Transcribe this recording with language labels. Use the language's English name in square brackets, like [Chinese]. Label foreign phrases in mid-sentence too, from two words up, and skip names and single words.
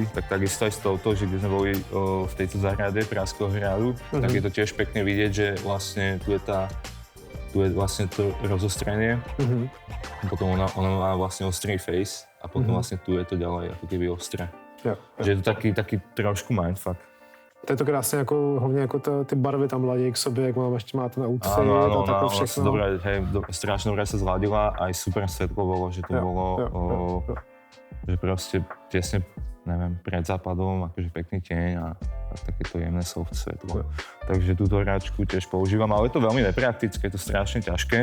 [Slovak] Tak takisto aj s touto, že keď sme boli v tejto záhrade Pražského hradu, tak je to tiež pekne vidieť, že vlastne tu je vlastne to rozostrenie. Potom ona má vlastne ostrý face a potom vlastne tu je to ďalej ako keby ostré. Že je to taký trošku mindfuck. [Czech] To je to krásně jako, hlavně jako ty barvy tam ladí k sobě, jak ještě máte na outfit a takové všechno. [Slovak] Dobre, hej, strašne dobre sa zladila, aj super svetlo bolo, že to bolo, že proste tesne, neviem, pred západom, akože pekný tieň a takéto jemné soft svetlo. Takže túto hračku tiež používam, ale je to veľmi nepraktické, je to strašne ťažké.